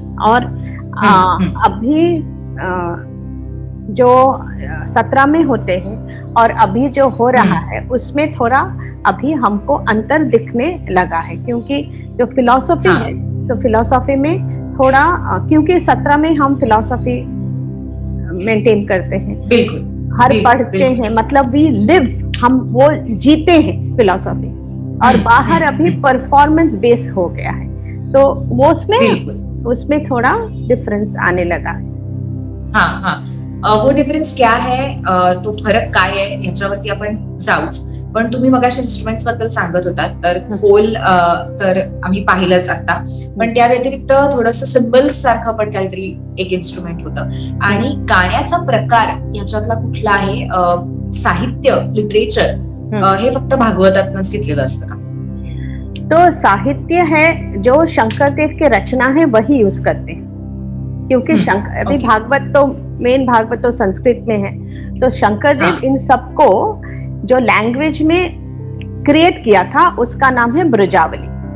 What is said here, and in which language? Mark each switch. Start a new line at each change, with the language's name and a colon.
Hindi: और अभी जो 17 में होते हैं और अभी जो हो रहा है उसमें थोड़ा अभी हमको अंतर दिखने लगा है, क्योंकि जो फिलॉसफी है, तो फिलॉसफी में थोड़ा, क्योंकि 17 में हम फिलॉसफी मेंटेन करते हैं, हर पढ़ते हैं, मतलब
English: we live,
Hindi: हम वो जीते हैं फिलॉसफी. और बाहर अभी परफॉर्मेंस बेस हो गया है, तो वो उसमें थोडा डिफरन्स आने लगा है. वो डिफरन्स क्या है,
Marathi: तो फरक काय आहे याच्यावरती आपण जाऊच. पण तुम्ही मगाशी इन्स्ट्रुमेंट्स बद्दल सांगत होतात, तर खोल तर आम्ही पाहिलंच आता, पण त्या व्यतिरिक्त थोडंसं सिम्बल्स सारखं पण काहीतरी एक इन्स्ट्रुमेंट होतं. आणि गाण्याचा प्रकार याच्यातला कुठला आहे? साहित्य, लिटरेचर हे फक्त भागवतातनच घेतलेलं असतं का?
Hindi: तो साहित्य है जो शंकरदेव की रचना है वही यूज करते हैं, क्योंकि अभी भागवत तो मेन भागवत तो संस्कृत में है. तो शंकरदेव इन सबको जो लैंग्वेज में क्रिएट किया था उसका नाम है ब्रजावली.